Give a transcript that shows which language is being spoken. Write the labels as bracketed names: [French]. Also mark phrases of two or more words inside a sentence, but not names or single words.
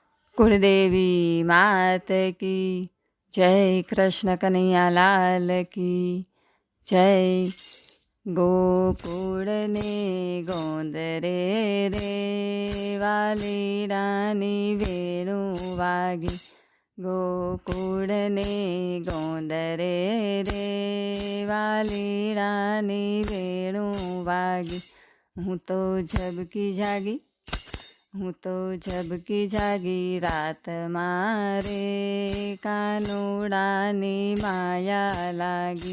[Hindi] कुलदेवी मात की जय। कृष्ण कन्हैया लाल की जय। [Gujarati] ગોકુળ ને ગોંદરે રે વાલીડાની વેણું વાગી. ગોકુળ ને ગોંદરે રે વાલીડાની વેણું વાગી. હું તો ઝબકી જાગી, હું તો ઝબકી જાગી રાત મારે કાનુડાની માયા લાગી.